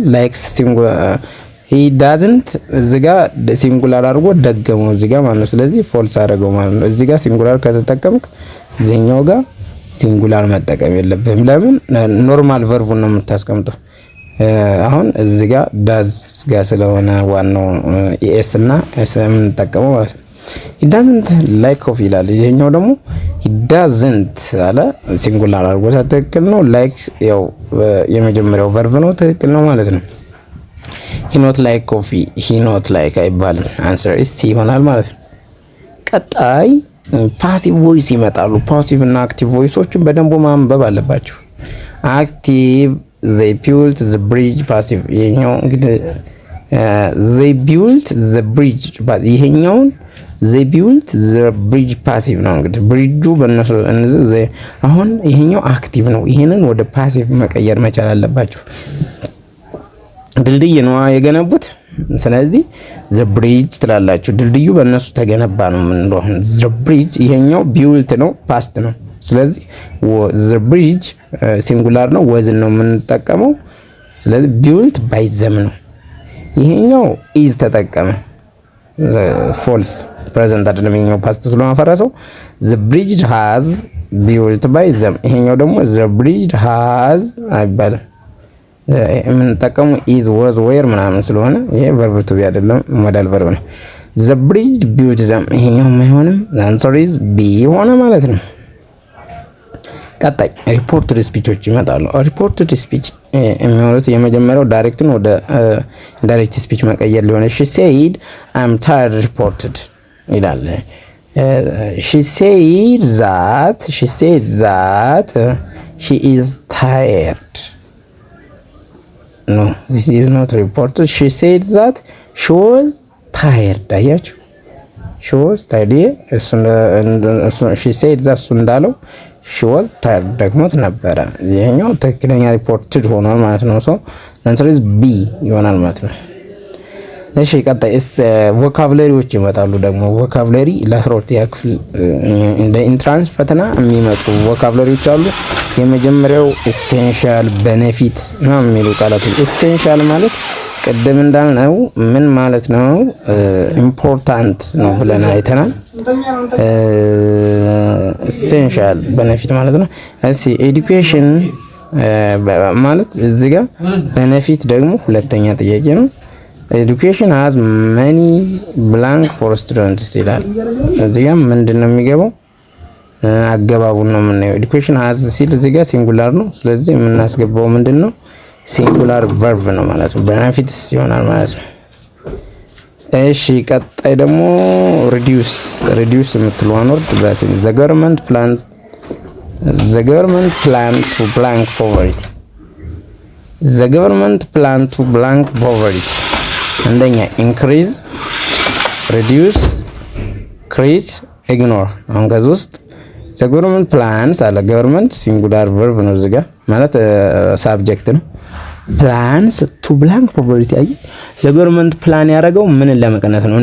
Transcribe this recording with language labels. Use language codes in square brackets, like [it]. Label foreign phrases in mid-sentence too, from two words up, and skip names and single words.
[am] ላይክስ ሲንጉላር [en] he doesn't [am] እዚህ ጋር ሲንጉላር አድርጎ ደገመው እዚህ ጋር ማለት ነው። ስለዚህ ፎልስ አደረገው ማለት ነው። እዚህ ጋር ሲንጉላር ከተጠቀምክ እዚህኛው ጋር ሲንጉላር መጠቀም የለብህም። ለምን? ኖርማል ቨርቡን ነው የምታስቀምጠው። አሁን እዚህ ጋር ዳዝ ጋር ስለሆነ ዋናው ኤስ እና ኤስ የምንጠቀመው ማለት ነው። [en] he doesn't like coffee [am] ይላል። ይሄኛው ደግሞ [en] he doesn't [am] አለ ሲንጉላር አድርጎ ትክክል ነው። ላይክ ያው የመጀመሪያው ቨርብ ነው፣ ትክክል ነው ማለት ነው። [en] he not like coffee he not like [am] አይባልም። አንሰር is C ይሆናል ማለት ነው። ቀጣይ [en] passive voice [am] ይመጣሉ። ፓሲቭ እና አክቲቭ ቮይሶችን በደንብ ማንበብ አለባችሁ። አክቲቭ [en] they built the bridge [am] ፓሲቭ ይሄኛው እንግዲህ [en] they built the bridge [am] ይሄኛውን [en] they built the bridge [am] ፓሲቭ ነው። እንግዲህ ብሪጁ በእነሱ እነዚህ አሁን ይሄኛው አክቲቭ ነው። ይሄንን ወደ ፓሲቭ መቀየር መቻል አለባችሁ። ድልድይ ነው የገነቡት። ስለዚህ [en] the bridge [am] ትላላችሁ። ድልድዩ በእነሱ ተገነባ ነው። ምን እንደሆነ [en] the bridge [am] ይሄኛው built ነው፣ ፓስት ነው። ስለዚህ [en] the bridge [am] ሲንጉላር ነው፣ ወዝ ነው የምንጠቀመው። ስለዚህ [en] built by them [am] ነው። ይሄኛው is ተጠቀመ፣ ፎልስ ፕሬዘንት አይደለም። ይሄኛው ፓስት ስለሆነ ፈረሰው። [en] the bridge has built by them [am] ይሄኛው ደግሞ [en] the bridge has [am] አይባልም። የምንጠቀመው [en] is was were [am] ምናምን ስለሆነ ይሄ [en] verb to be [am] አይደለም፣ [en] modal verb [am] ነው። [en] the bridge built them [am] ይሄኛው አይሆንም። [en] the answer is B [am] ሆነ ማለት ነው። ቀጣይ ሪፖርትድ ስፒቾች ይመጣሉ። [en] reported speech [am] የሚሆኑት የመጀመሪያው ዳይሬክትን ወደ [en] direct speech [am] መቀየር ሊሆን [en] she said I'm tired reported [am] ይላል። [en] she said that she is tired. No, this is not reported. She said that she was tired. [am] አያችሁ? [en] she was tired. she said that [am] እሱ እንዳለው [en] she was tired [am] ደግሞት ነበረ። ይሄኛው ትክክለኛ ሪፖርትድ ሆኗል ማለት ነው። ሶ [en] answer is B [am] ይሆናል ማለት ነው። እሺ ቀጣይ ቮካብለሪዎች ይመጣሉ። ደግሞ ቮካብለሪ ለ12ኛ ክፍል እንደ ኢንትራንስ ፈተና የሚመጡ ቮካብለሪዎች አሉ። የመጀመሪያው [en] essential, benefit [am] ነው የሚሉ ቃላቶች። ኤሴንሻል ማለት ቅድም እንዳልነው ምን ማለት ነው? ኢምፖርታንት ነው ብለን አይተናል። [en] essential benefit [am] ማለት ነው። እሺ ኤዱኬሽን ማለት እዚህ ጋር ቤኔፊት ደግሞ ሁለተኛ ጥያቄ ነው። [en] education has many blank for students [am] ይላል። እዚህ ጋር ምንድነው የሚገባው? አገባቡን ነው የምናየው። [en] education has [am] ሲል እዚህ ጋር ሲንጉላር ነው። ስለዚህ የምናስገባው ምንድነው? [en] singular verb [am] ነው ማለት ነው። ቤኔፊትስ ይሆናል ማለት ነው። እሺ ቀጣይ ደግሞ ሪዲዩስ የምትለዋን ወርድ በሲን [en] the government plan to blank poverty the government plan to blank poverty [am] አንደኛ [en] increase, reduce, crease, ignore። [am] አሁን ከዚህ ውስጥ [en] the government plans [am] አለ። [en] government singular verb [am] ነው እዚህ ጋር ማለት ሳብጀክት ነው። [en] plans to blank poverty I the government plan [am] ያደረገው ምን ለመቀነስ ነው?